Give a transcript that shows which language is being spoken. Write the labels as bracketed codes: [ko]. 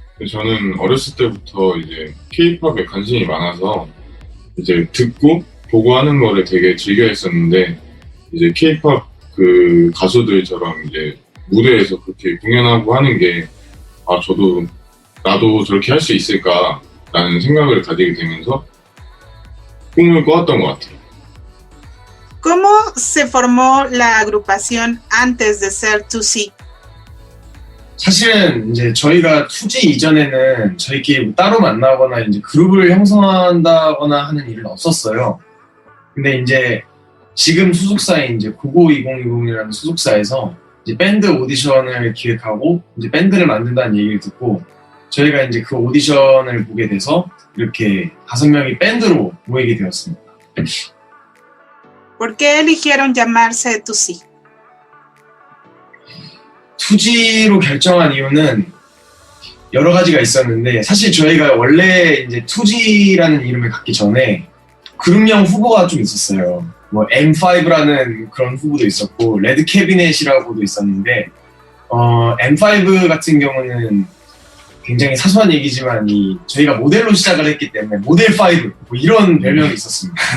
[ko] 저는 어렸을 때부터 이제 K-팝에 관심이 많아서 이제 듣고 보고 하는 거를 되게 즐겨 했었는데 이제 K-팝 그 가수들처럼 이제 무대에서 그렇게 공연하고 하는 게 나도 저렇게 할 수 있을까라는 생각을 가지게 되면서 꿈을 꿔왔던 것 같아요. [es] ¿Cómo se formó la agrupación antes de ser TUSI? [ko] 사실은 이제 저희가 투지 이전에는 저희끼리 뭐 따로 만나거나 이제 그룹을 형성한다거나 하는 일은 없었어요. 근데 이제 지금 소속사인 이제 고고 2020이라는 소속사에서 이제 밴드 오디션을 기획하고 이제 밴드를 만든다는 얘기를 듣고 저희가 이제 그 오디션을 보게 돼서 이렇게 5명이 밴드로 모이게 되었습니다. [es] ¿Por qué eligieron llamarse Tusi? [ko] 투지로 결정한 이유는 여러 가지가 있었는데 사실 저희가 원래 이제 투지라는 이름을 갖기 전에 그룹명 후보가 좀 있었어요. 뭐 M5라는 그런 후보도 있었고 레드 캐비넷이라고도 있었는데 M5 같은 경우는 굉장히 사소한 얘기지만 저희가 모델로 시작을 했기 때문에 모델 5 뭐 이런 별명이 있었습니다.